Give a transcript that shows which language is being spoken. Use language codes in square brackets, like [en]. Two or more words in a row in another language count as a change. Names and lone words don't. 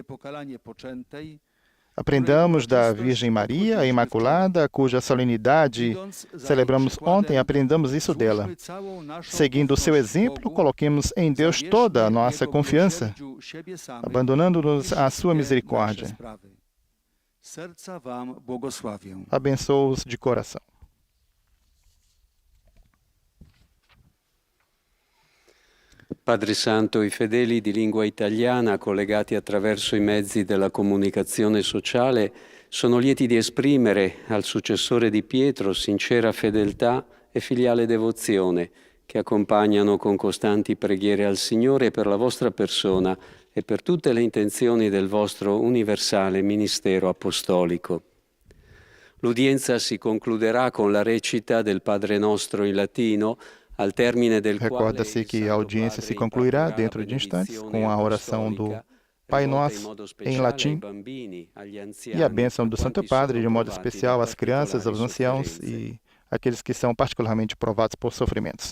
[pt] Aprendamos da Virgem Maria, a Imaculada, cuja solenidade celebramos ontem, aprendamos isso dela. Seguindo o seu exemplo, coloquemos em Deus toda a nossa confiança, abandonando-nos à sua misericórdia. Abençoe-os de coração. [it] Padre Santo, i fedeli di lingua italiana collegati attraverso i mezzi della comunicazione sociale sono lieti di esprimere al successore di Pietro sincera fedeltà e filiale devozione che accompagnano con costanti preghiere al Signore per la vostra persona e per tutte le intenzioni del vostro universale ministero apostolico. L'udienza si concluderà con la recita del Padre Nostro in latino. [pt] Recorda-se que a audiência se concluirá dentro de instantes com a oração do Pai Nosso em latim e a bênção do Santo Padre, de modo especial às crianças, aos anciãos e aqueles que são particularmente provados por sofrimentos.